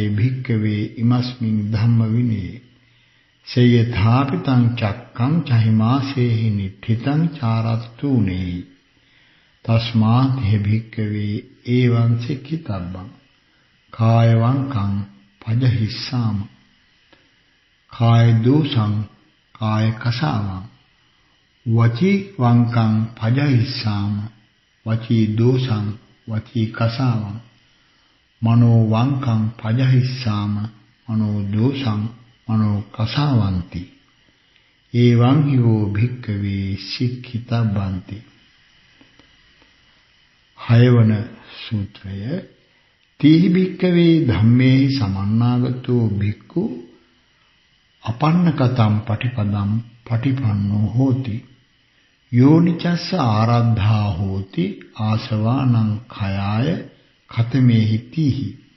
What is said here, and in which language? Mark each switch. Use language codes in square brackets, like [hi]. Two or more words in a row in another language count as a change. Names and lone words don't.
[pi] භික්ඛවේ ඉමස්මින් ධම්ම විනේ සේයථාපිතං චක්කං චහිමාසේහි නිට්ඨිතං චාරත්තූනේ තස්මාත් හේ භික්ඛවේ එවං සික්ඛිතබ්බං කාය වංකං පජහිස්සාම කාය දෝසං කාය කසාවං වචී වංකං පජහිස්සාම වචී දෝසං වචී කසාවං මනෝ වංකං පජහිස්සාම මනෝ දෝසං මනෝ කසාවಂತಿ එවං හිවෝ භික්ඛවේ සික්ඛිතබ්බන්ති. [si] 6 වන සූත්‍රය [pi] තීහි භික්ඛවේ ධම්මේ සමන්නාගතෝ භික්ඛු අපන්නකතම් පටිපදම් පටිපන්නෝ හෝති යෝනිචස්ස ආරද්ධා හෝති ආසවානං khයාය ඛතමේහි තීහි.